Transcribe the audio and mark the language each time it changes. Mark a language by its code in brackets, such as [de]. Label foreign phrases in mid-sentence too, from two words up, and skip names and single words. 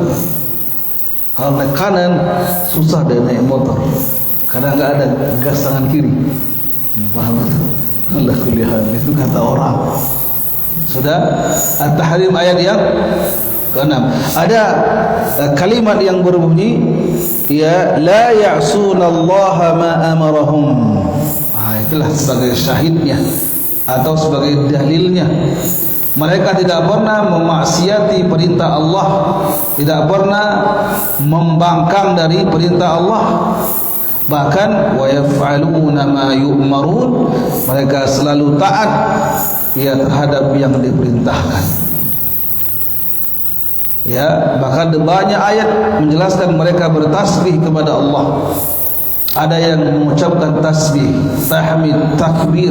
[id] Kalau naik kanan, susah dia naik motor, karena enggak ada gas tangan kiri. Paham betul? Allah kuliah, itu kata orang. Sudah. At-Tahrim ayat yang ke-6 ada kalimat yang berbunyi, ya [ar] لا يعصون الله ما أمرهم. [id] Itulah sebagai syahidnya atau sebagai dalilnya. Mereka tidak pernah memaksiati perintah Allah, tidak pernah membangkang dari perintah Allah. [ar] Bahkan ويفعلون ما يؤمرون, [id] mereka selalu taat terhadap yang diperintahkan. Ya, bahkan banyak ayat menjelaskan mereka bertasbih kepada Allah. Ada yang mengucapkan tasbih, tahmid, takbir.